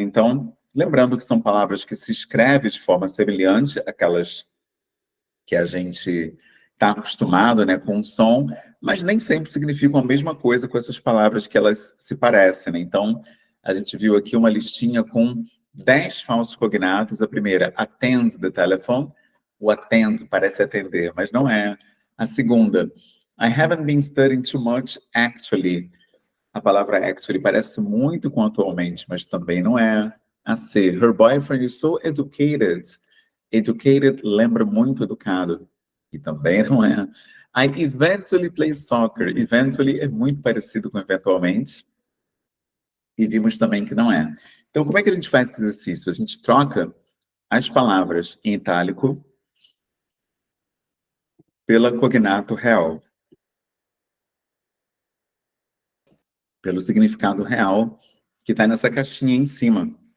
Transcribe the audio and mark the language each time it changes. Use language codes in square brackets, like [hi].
[pt] Então, lembrando que são palavras que se escrevem de forma semelhante àquelas que a gente está acostumado, né, com o som, mas nem sempre significam a mesma coisa com essas palavras que elas se parecem, né? Então, a gente viu aqui uma listinha com 10 falsos cognatos. A primeira, [en] attend the telephone. [pt] O attend parece atender, mas não é. [en] A segunda, I haven't been studying too much, actually. [pt] A palavra actually parece muito com atualmente, mas também não é. [en] A C, her boyfriend is so educated. [pt] Educated lembra muito educado, e também não é. [en] I eventually play soccer. [pt] Eventually é muito parecido com eventualmente, e vimos também que não é. Então, como é que a gente faz esse exercício? A gente troca as palavras em itálico pela cognato real, pelo significado real que está nessa caixinha em cima.